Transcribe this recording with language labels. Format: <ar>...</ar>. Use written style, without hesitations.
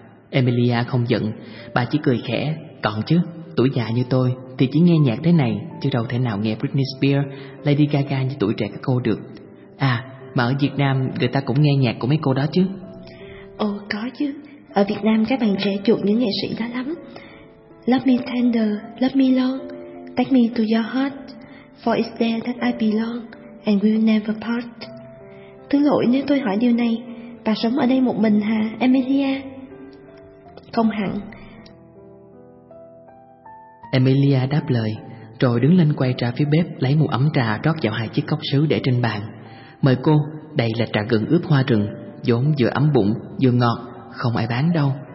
<vi>Emilia không giận, bà chỉ cười khẽ. Còn chứ, tuổi già như tôi thì chỉ nghe nhạc thế này, chứ đâu thể nào nghe Britney Spears, Lady Gaga như tuổi trẻ các cô được. À, mà ở Việt Nam người ta cũng nghe nhạc của mấy cô đó chứ? Ồ, có chứ. Ở Việt Nam các bạn trẻ chuộng những nghệ sĩ đó lắm.</vi> <en>Love me tender, love me long, take me to your heart, for it's there that I belong, and we'll never part.</en> <vi>Thứ lỗi nếu tôi hỏi điều này, bà sống ở đây một mình hả, Emilia? Không hẳn. Emilia đáp lời, rồi đứng lên quay ra phía bếp lấy một ấm trà rót vào hai chiếc cốc sứ để trên bàn. Mời cô, đây là trà gừng ướp hoa rừng, vốn vừa ấm bụng vừa ngọt, không ai bán đâu.</vi>